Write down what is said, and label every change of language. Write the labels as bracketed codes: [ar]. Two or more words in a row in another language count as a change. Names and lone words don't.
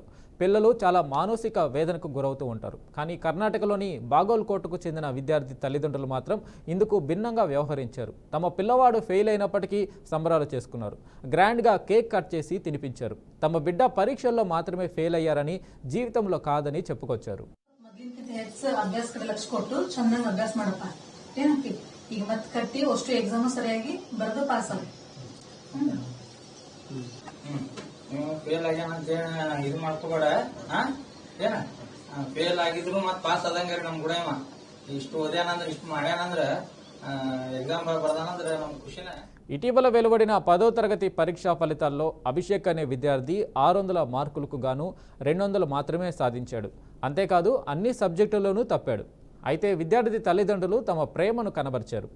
[te] పిల్లలు చాలా మానసిక వేదనకు గురవుతూ ఉంటారు. కానీ కర్ణాటకలోని బాగోల్కోట్కు చెందిన విద్యార్థి తల్లిదండ్రులు మాత్రం ఇందుకు భిన్నంగా వ్యవహరించారు. తమ పిల్లవాడు ఫెయిల్ అయినప్పటికీ సంబరాలు చేసుకున్నారు. గ్రాండ్గా కేక్ కట్ చేసి తినిపించారు. తమ ಬಿಡ್ಡ పరీక్షల్లో మాత్రమే ఫెయిల్ ಅಯ್ಯಾರని జీవితంలో కాదని చెప్పుకొచ్చారు. [kn] ಅಭ್ಯಾಸ ಕಡೆ ಲಕ್ಷ ಕೊಟ್ಟು ಚೆನ್ನಾಗಿ ಅಭ್ಯಾಸ ಮಾಡಪ್ಪ ಏನಕ್ಕೆ ಈಗ ಮತ್ತೆ ಕಟ್ಟಿ ಅಷ್ಟು ಎಕ್ಸಾಮ್ ಸರಿಯಾಗಿ ಬರೆದು ಪಾಸ್ ಆಗಿ ಫೇಲ್ ಆಗ್ಯಾನಂತ ಇದು ಮಾಡ್ಕೋಬೇಡ. ಏನ ಫೇಲ್ ಆಗಿದ್ರು ಮತ್ ಪಾಸ್ ಆದಂಗಾರ ನಮ್ ಕೂಡ ಇಷ್ಟು ಓದ್ಯಾನಂದ್ರ ಇಷ್ಟು ಮಾಡ್ಯಾನಂದ್ರ ಎಗ್ಜಾಮ್ ಬರದಾನಂದ್ರ ನಮ್ಮ ಖುಷಿನೇ. [te] ఇటీవల వెలువడిన 10వ తరగతి పరీక్షా ఫలితాల్లో అభిషేక్ అనే విద్యార్థి 600 మార్కులకు గాను 200 మాత్రమే సాధించాడు. అంతేకాదు అన్ని సబ్జెక్టుల్లోనూ తప్పాడు. అయితే విద్యార్థి తల్లిదండ్రులు తమ ప్రేమను కనబరిచారు.